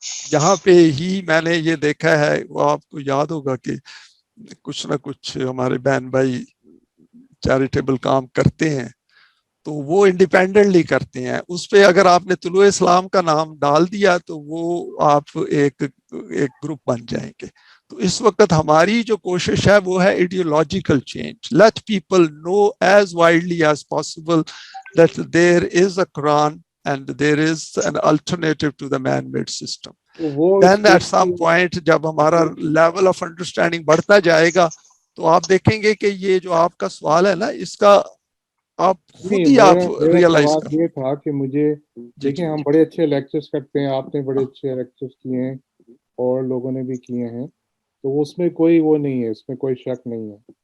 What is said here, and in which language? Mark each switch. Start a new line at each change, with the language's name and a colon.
Urdu: جہاں پہ ہی میں نے یہ دیکھا ہے, وہ آپ کو یاد ہوگا کہ کچھ نہ کچھ ہمارے بہن بھائی چیریٹیبل کام کرتے ہیں تو وہ انڈیپینڈنٹلی کرتے ہیں. اس پہ اگر آپ نے طلوع اسلام کا نام ڈال دیا تو وہ آپ ایک گروپ بن جائیں گے. تو اس وقت ہماری جو کوشش ہے وہ ہے ideological change.
English: Let people know as widely as possible that there is a Quran and there is an alternative to the man made system. Then at some point
Urdu: جب ہمارا
English: level of understanding
Urdu: بڑھتا جائے گا تو آپ دیکھیں گے کہ یہ جو آپ کا سوال ہے نا, اس کا آپ خود ہی آپ ریئلائز سوال یہ تھا کہ مجھے دیکھیں ہم بڑے اچھے لیکچرز کرتے ہیں, آپ نے بڑے اچھے لیکچرز کیے ہیں اور لوگوں نے بھی کیے ہیں, تو اس میں کوئی وہ نہیں ہے, اس میں کوئی شک نہیں ہے.